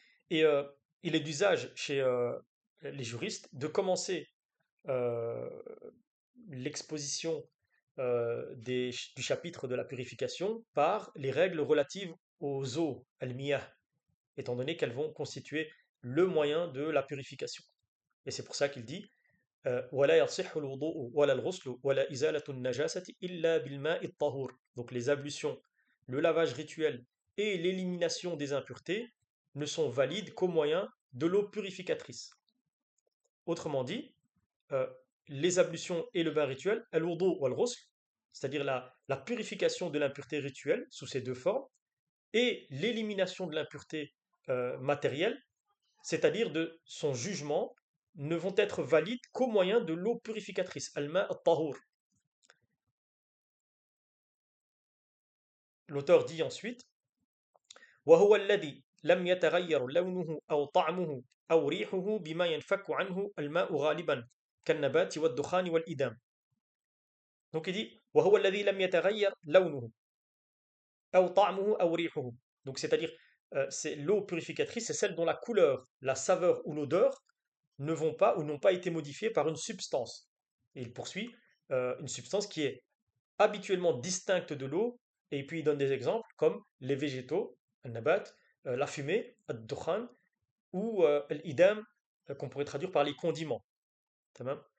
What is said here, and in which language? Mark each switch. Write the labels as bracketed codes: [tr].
[fr] Et il est d'usage chez les juristes de commencer euh, l'exposition du chapitre de la purification par les règles relatives aux eaux, al-miyah, étant donné qu'elles vont constituer le moyen de la purification. Et c'est pour ça qu'il dit [ar] ولا يصح الوضوء ولا الغسل ولا إزالة النجاسة إلا بالماء الطهور. [fr] Donc les ablutions, le lavage rituel et l'élimination des impuretés ne sont valides qu'au moyen de l'eau purificatrice. Autrement dit, euh, les ablutions et le bain rituel, al-wudu ou al-ghusl, c'est-à-dire la purification de l'impureté rituelle sous ces deux formes, et l'élimination de l'impureté matérielle, c'est-à-dire de son jugement, ne vont être valides qu'au moyen de l'eau purificatrice, al-ma al-tahur. L'auteur dit ensuite [ar] وهو الذي لم يتغير لونه أو طعمه أو ريحه بما ينفك عنه الماء غالبا كالنبات والدخان والإدام. [fr] Donc il dit [ar] وهو الذي لم يتغير لونه أو طعمه أو ريحه. [fr] Donc c'est-à-dire c'est l'eau purificatrice, c'est celle dont la couleur, la saveur ou l'odeur ne vont pas ou n'ont pas été modifiées par une substance. Et il poursuit une substance qui est habituellement distincte de l'eau, et puis il donne des exemples comme les végétaux, al-nabat, la fumée, ad-dukhan, ou l'idam, qu'on pourrait traduire par les condiments. Tamam.